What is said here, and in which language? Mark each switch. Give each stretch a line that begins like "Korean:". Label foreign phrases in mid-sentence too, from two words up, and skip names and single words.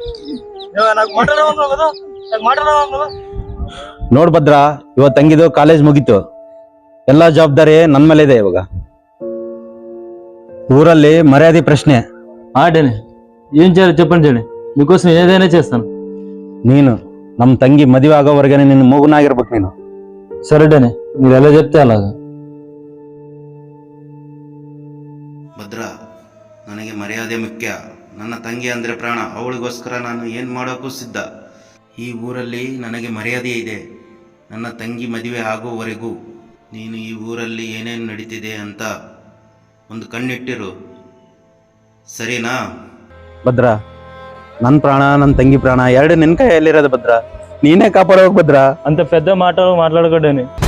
Kannada: ನೋಡ್ ಭದ್ರ, ಇವತ್ತು ತಂಗಿದು ಕಾಲೇಜ್ ಮುಗೀತು. ಎಲ್ಲಾ ಜವಾಬ್ದಾರಿ ನನ್ ಮೇಲೆ ಇದೆ ಇವಾಗ.
Telugu: ఊರಲ್ಲಿ మర్యాద ప్రశ్నే. ఆడేనే ఏం చేయాలి చెప్పండి జని, మీకోసం ఏదైనా చేస్తాను.
Kannada: ನೀನು ನಮ್ ತಂಗಿ ಮದುವೆ ಆಗೋವರೆಗೆ ನಿನ್ನ ಮಗುನಾಗಿರ್ಬೇಕು ನೀನು.
Telugu: సరే డేనే, మీరు ఎలా చెప్తే అలాగా.
Kannada: ಭದ್ರ, ನನಗೆ ಮರ್ಯಾದೆ ಮುಖ್ಯ. ನನ್ನ ತಂಗಿ ಅಂದರೆ ಪ್ರಾಣ. ಅವಳಿಗೋಸ್ಕರ ನಾನು ಏನು ಮಾಡೋಕ್ಕೂ ಸಿದ್ಧ. ಈ ಊರಲ್ಲಿ ನನಗೆ ಮರ್ಯಾದೆ ಇದೆ. ನನ್ನ ತಂಗಿ ಮದುವೆ ಆಗೋವರೆಗೂ ನೀನು ಈ ಊರಲ್ಲಿ ಏನೇನು ನಡೀತಿದೆ ಅಂತ ಒಂದು ಕಣ್ಣಿಟ್ಟಿರು, ಸರಿನಾ? ಭದ್ರ, ನನ್ನ ಪ್ರಾಣ ನನ್ನ ತಂಗಿ ಪ್ರಾಣ ಎರಡು ನಿನ್ ಕೈಯಲ್ಲಿರೋದು ಭದ್ರ. ನೀನೇ ಕಾಪಾಡೋಕ್ ಭದ್ರ.
Telugu: అంత పెద్ద మాటలు మాట్లాడకూడని.